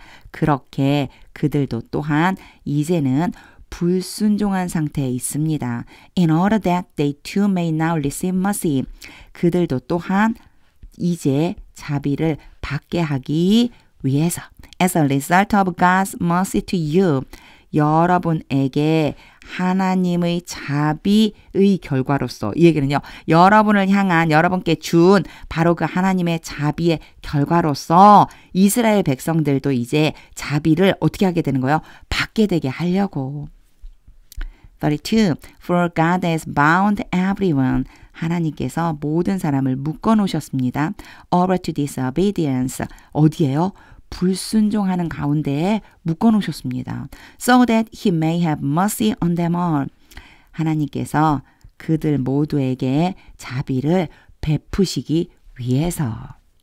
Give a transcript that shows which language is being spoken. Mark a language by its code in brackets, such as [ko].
[ko] 그렇게 그들도 또한 이제는 불순종한 상태에 있습니다. [en] In order that they too may now receive mercy. [ko] 그들도 또한 이제 자비를 받게 하기 위해서. [en] As a result of God's mercy to you. [ko] 여러분에게 하나님의 자비의 결과로서 이 얘기는요. 여러분을 향한 여러분께 준 바로 그 하나님의 자비의 결과로서 이스라엘 백성들도 이제 자비를 어떻게 하게 되는 거예요? 받게 되게 하려고. 32. [en] For God has bound everyone. [ko] 하나님께서 모든 사람을 묶어 놓으셨습니다. [en] Over to disobedience. [ko] 어디예요? 불순종하는 가운데에 묶어 놓으셨습니다. [en] So that he may have mercy on them all. [ko] 하나님께서 그들 모두에게 자비를 베푸시기 위해서.